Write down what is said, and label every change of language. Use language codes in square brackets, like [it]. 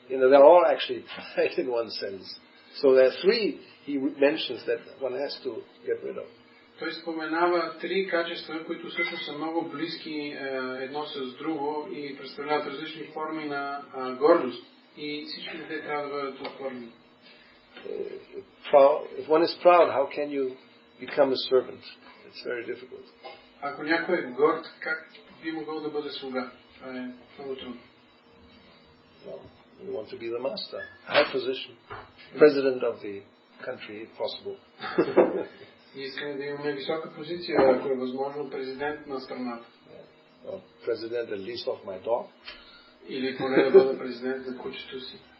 [en] They're all actually pride in one sense. So there are 3 he mentions that one has to get rid of. [bg] Той споменава 3 качества, които всъщност са много близки едно с друго и представляват различни форми на гордост. И всички те трябва да бъдат отхвърлени. [en] If one is proud, how can you become a servant? It's very difficult. [bg] Ако някой е горд, как би могъл да бъде слуга? Това е много трудно. [en] You want to be the master, high position, president of the country, if possible. [bg] Искаме да имаме висока позиция, ако е възможно, президент на страната. [en] President at least of my dog. [bg] Или поне да бъда президент на кучето си.